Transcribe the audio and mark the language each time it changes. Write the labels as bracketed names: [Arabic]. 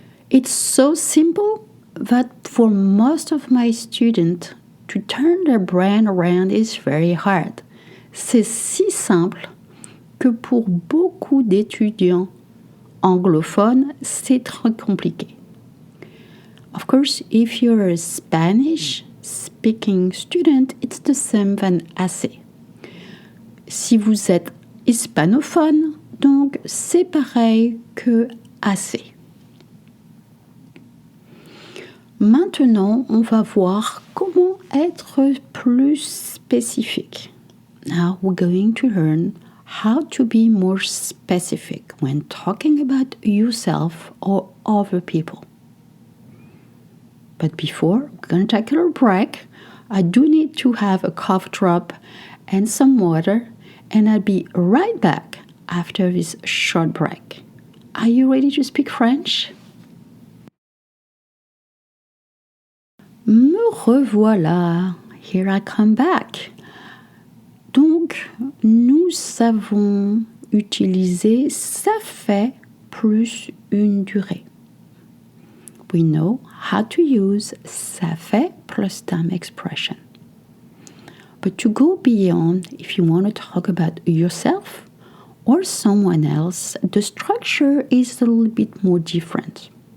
[English] It's so simple that for most of my students, to turn their brain around is very hard. [French] C'est si simple que pour beaucoup d'étudiants anglophones, c'est très compliqué. [English] Of course, if you're a Spanish speaking student, it's the same than assez. [French] Si vous êtes hispanophone, donc c'est pareil que assez. Maintenant, on va voir comment être plus spécifique. [English] Now we're going to learn how to be more specific when talking about yourself or other people. But before, we're going to take a little break. I do need to have a cough drop and some water, and I'll be right back after this short break. Are you ready to speak French? [French] Me revoilà. [English] Here I come back. [French] Donc, nous avons utilisé ça fait plus une durée. [English] We know how to use ça fait plus time expression. But to go beyond, if you want to talk about yourself or someone else, the structure is a little bit more different.